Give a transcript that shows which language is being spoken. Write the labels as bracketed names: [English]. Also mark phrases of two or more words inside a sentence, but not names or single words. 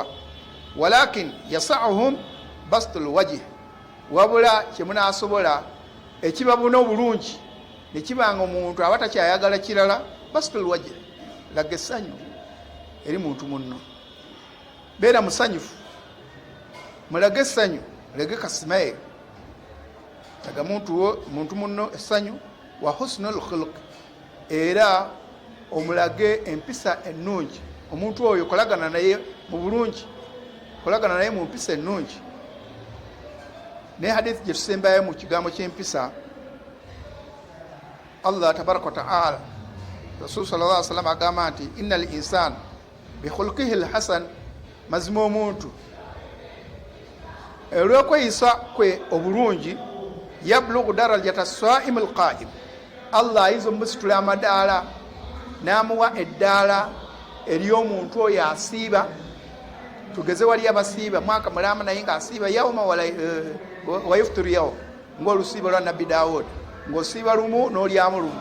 [Arabic] ولكن يسعهم بسط الوجه, [Ganda] wabula kyemunaasobola ekibabuna obulungi ne kibanga omuntu aba takyayagala kirala, [Arabic] بسط الوجه, [Ganda] laga essanyu eri muntu munno, beera musanyufu, mulage essanyu, mulage kasimaye, laga muntu munno essanyu. [Arabic] وحسن الخلق, [Ganda] era omulage empisa ennungi, omuntu oyo kolagana naye mu bulungi, kolagana naye mu mpisa ennungi. Ne hadithi gye tusembayo mu kigambo ky'empisa, [Arabic] الله تبارك وتعالى, [Ganda] Rasul [Arabic] صلى الله عليه وسلم [Ganda] agamba nti [Arabic] إن الإنسان بخلقه الحسن, [Ganda] mazima omuntu olw'okweyisa kwe obulungi, [Arabic] يبلغ درجة الصائم القائم, [Ganda] Allah ayinza omusitula amadaala n'amuwa eddaala ery'omuntu oyo asiiba. Tugeze wali abasiiba mwaka mulamba naye ng'asiiba [Arabic] يوما ويفطر يوما, [Ganda] ng'olusiiba lwa Nabbi Daawud, ng'osiiba lumu n'olyamu lumu.